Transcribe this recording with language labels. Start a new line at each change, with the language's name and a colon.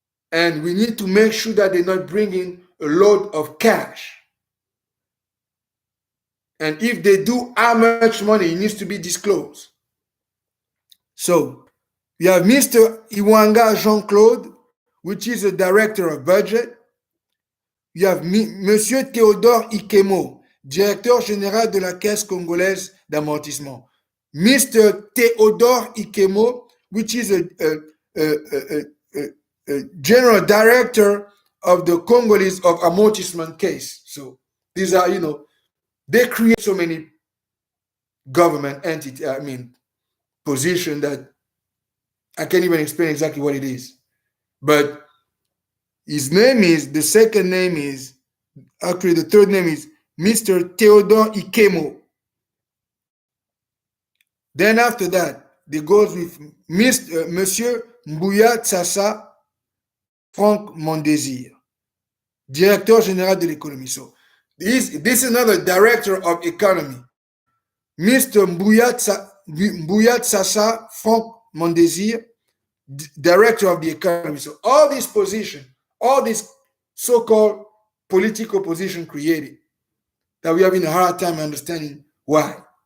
English: And we need to make sure that they're not bringing a load of cash. And if they do, how much money needs to be disclosed. So we have Mr. Iwanga Jean-Claude, which is the director of budget. You have
French: Monsieur Théodore Ikemo, directeur général de la Caisse congolaise d'amortissement.
English: Mr. Théodore Ikemo, which is a general director of the Congolese of amortissement case. So these are, they create so many government entity, position that I can't even explain exactly what it is. But his name is, the second name is, actually the third name is Mr. Théodore Ikemo. Then after that, they goes with Monsieur Mbouya Tsassa Franck Mondésir,
French: directeur général de l'économie.
English: So this is another director of economy, Mr. Mbouya Tsassa Franck Mondésir, director of the economy. So all these positions, all this so-called political position created, that we are having a hard time understanding why.